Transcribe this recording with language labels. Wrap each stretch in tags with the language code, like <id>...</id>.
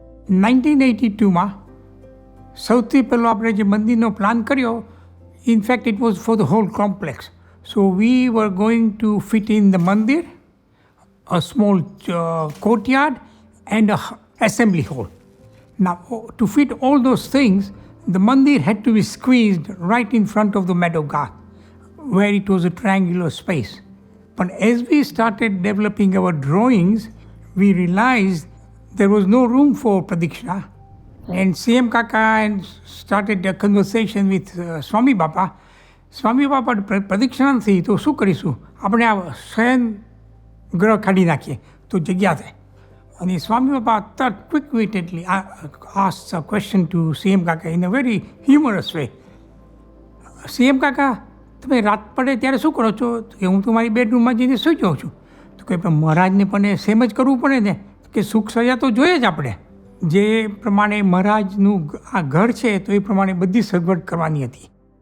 <gu>1982માં સૌથી પહેલો આપણે જે મંદિરનો પ્લાન કર્યો,</gu> <en>In fact it was for the whole complex.</en> <gu>So V var going to fit in the મંદિર,</gu> <en>A small courtyard and a assembly hall. Now, to fit all those things, the mandir had to be squeezed right in front of the meadow garth, where it was a triangular space. But as we started developing our drawings, we realized there was no room for Pradikshina. And CM Kaka and started a conversation with Swami Bapa.</en> <gu>Swami Bapa Pradikshina નથી તો શું કરીશું? આપણે આ શયન ગ્રહ કાઢી નાખીએ તો જગ્યા થાય.</gu> <en>And Swami Baba quick-wittedly asked a question to CM Kaka in a very humorous way.</en> <gu>CM Kaka, તમે રાત પડે ત્યારે શું કરો છો? કે હું તો મારી બેડરૂમમાં જઈને સૂઈ જાઉં છું. તો કે પણ મહારાજને પણ સેમ જ કરવું પડે ને, કે સુખ સજા તો જોઈએ જ આપણે. જે પ્રમાણે મહારાજનું આ ઘર છે તો એ પ્રમાણે બધી સગવડ કરવાની હતી.</gu>